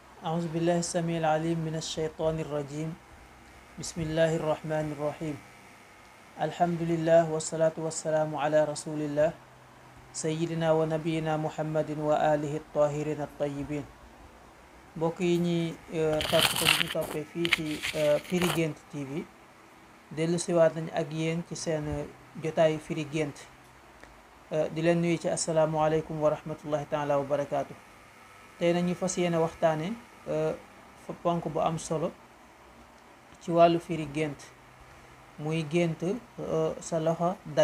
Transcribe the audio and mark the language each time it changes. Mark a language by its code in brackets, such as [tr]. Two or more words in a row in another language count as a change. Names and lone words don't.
[ar] أعوذ بالله السميع العليم من الشيطان الرجيم. بسم الله الرحمن الرحيم. الحمد لله والصلاة والسلام على رسول الله سيدنا ونبينا محمد وآله الطاهرين الطيبين. [wo] mbokk yi ñuy topp te ñu toppee fii ci Firi Guent TV dellu siwaat nañ ak yéen ci seen jotaayu Firi Guent di leen nuyu ci [ar] السلام عليكم ورحمة الله تعالى وبركاته. [wo] tey nañu fas yéene waxtaane fa ponk bu am solo ci wàllu firi gént, muy gént sa loxo dagg.